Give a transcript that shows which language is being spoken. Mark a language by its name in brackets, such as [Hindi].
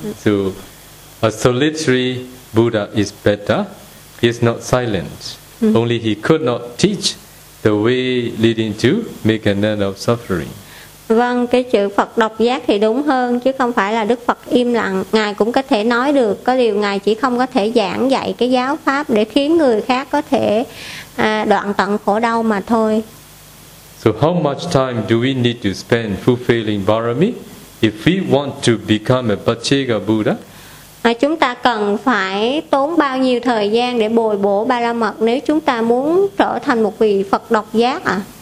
[English] So a solitary Buddha is better. He is not silent. Only he could not teach the way leading to make an end of suffering. [Vietnamese] Vâng, cái chữ Phật độc giác thì đúng hơn chứ không phải là Đức Phật im lặng. Ngài cũng có thể nói được, có điều ngài chỉ không có thể giảng dạy cái giáo pháp để khiến người khác có thể đoạn tận khổ đau mà thôi. [English] So how much time do we need to spend fulfilling Bārami if we want to become a Pacheka Buddha? [Vietnamese] Chúng ta cần phải tốn bao nhiêu thời gian để bồi bổ ba la mật nếu chúng ta muốn trở thành một vị Phật độc giác ạ?